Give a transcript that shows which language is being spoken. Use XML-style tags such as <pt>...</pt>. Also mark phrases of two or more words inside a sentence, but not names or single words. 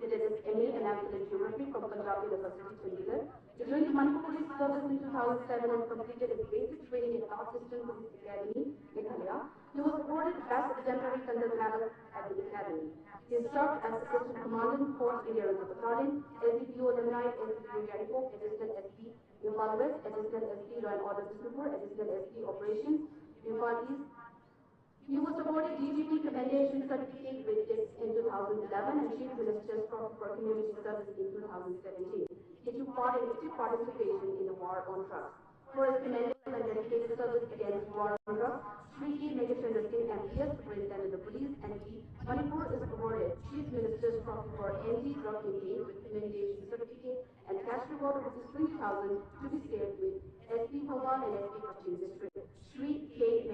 <en>He did his MA in National Geography from Punjab University, Chandigarh. He joined the Manipur Police Service in 2007 and completed his basic training in Assistant Police Academy, Meghalaya. He was awarded Best Exemplary Conduct Medal at the Academy. He served as Assistant Commandant, 4th India Reserve Battalion, SDPO Alumni, SDPO Yariko, Assistant SP IMPHAL West, Assistant SP Law and Order Disipur, Assistant SP Operations, IMPHAL East. He was awarded DGP Commendation Certificate with DIPS in 2011 and Chief Minister's Trophy for Community Service in 2017. He took part in active participation in the war on drugs. For his commendable and dedicated service against war on drugs, Shri K. Megachandra Singh, MPS, Superintendent of Police, and P. Manipur is awarded Chief Minister's Trophy for Anti-Drug Campaign with Commendation Certificate and cash reward of Rs 20,000 to be shared with SP Bhawan and SP Kachin District, Sri K.</en>